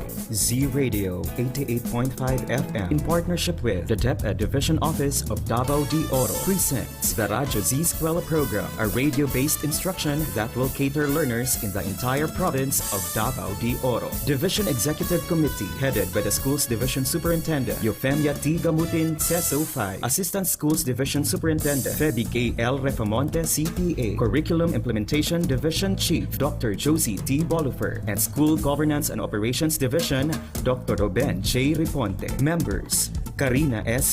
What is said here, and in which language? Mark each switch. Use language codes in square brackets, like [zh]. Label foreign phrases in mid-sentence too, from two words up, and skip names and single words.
[en] Z Radio 88.5 FM in partnership with the DepEd Division Office of Davao de Oro presents the Radyo Z-Eskwela program, a radio-based instruction that will cater learners in the entire province of Davao de Oro. Division Executive Committee headed by the Schools Division Superintendent Eufemia T. Gamutin, CESO 5, Assistant Schools Division Superintendent Feby K. L. Refamonte, CPA, Curriculum Implementation Division Chief Dr. Josie T. Bolufer, and School Governance and Operations Division Dr. Ruben J. Riponte. Members: Karina S.